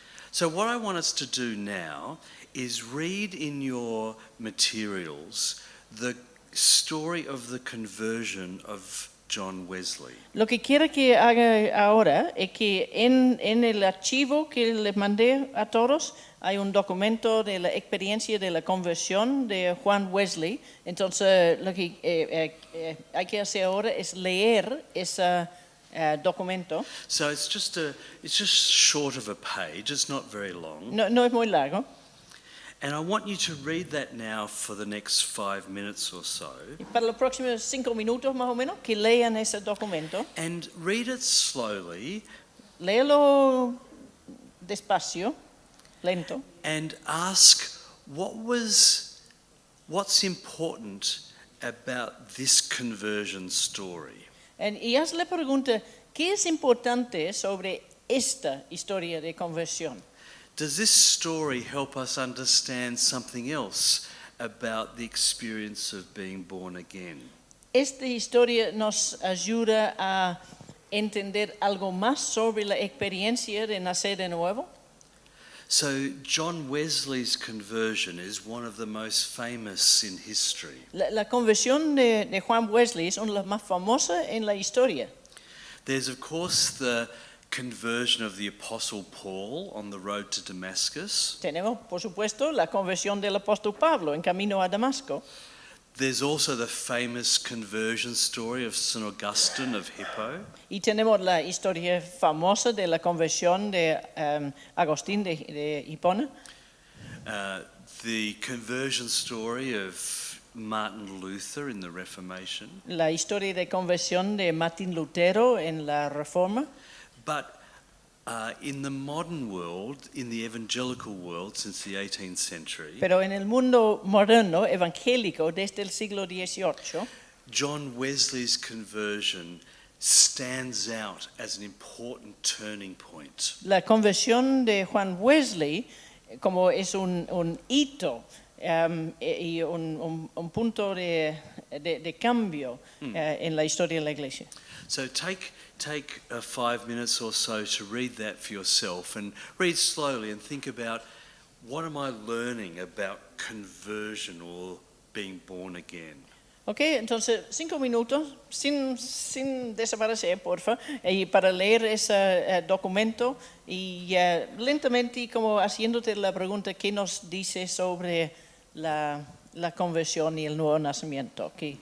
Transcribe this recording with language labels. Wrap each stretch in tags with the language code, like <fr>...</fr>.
<en>So what I want us to do now is read in your materials the story of the conversion of John Wesley.</en> <es>Lo que quiero que haga ahora es que en el archivo que les mandé a todos hay un documento de la experiencia de la conversión de Juan Wesley. Entonces lo que hay que hacer ahora es leer esa documento.</es> <en>So it's just short of a page. It's not very long.</en> <es>No es muy largo.</es> <en>And I want you to read that now for the next 5 minutes or so.</en> <es>Y para los próximos 5 minutos más o menos, que lean ese documento.</es> <en>And read it slowly.</en> <es>Léelo despacio, lento.</es> <en>And ask what's important about this conversion story.</en> <es>Y haz la pregunta, ¿qué es importante sobre esta historia de conversión?</es> <en>Does this story help us understand something else about the experience of being born again?</en> <es>Esta historia nos ayuda a entender algo más sobre la experiencia de nacer de nuevo.</es> <en>So John Wesley's conversion is one of the most famous in history.</en> <es>La conversión de Juan Wesley es una de las más famosas en la historia.</es> <en>There's of course the conversion of the Apostle Paul on the road to Damascus.</en> <es>Tenemos, por supuesto, la conversión del apóstol Pablo en camino a Damasco.</es> <en>There's also the famous conversion story of St. Augustine of Hippo.</en> <es>Y tenemos la historia famosa de la conversión de Agustín de Hipona.</es> <en>The conversion story of Martin Luther in the Reformation.</en> <es>La historia de conversión de Martín Lutero en la Reforma.</es> <en>But in the modern world, in the evangelical world since the 18th century,</en> <es>Pero en el mundo moderno evangélico desde el siglo XVIII,</es> <en>John Wesley's conversion stands out as an important turning point.</en> <es>la conversión de Juan Wesley como es un hito y un punto de cambio en la historia de la iglesia.</es> <en>So take 5 minutes or so to read that for yourself and read slowly and think about what am I learning about conversion or being born again.</en> <es>Ok, entonces 5 minutos sin desaparecer, porfa, y para leer ese documento y lentamente como haciéndote la pregunta ¿qué nos dice sobre la conversión y el nuevo nacimiento?</es>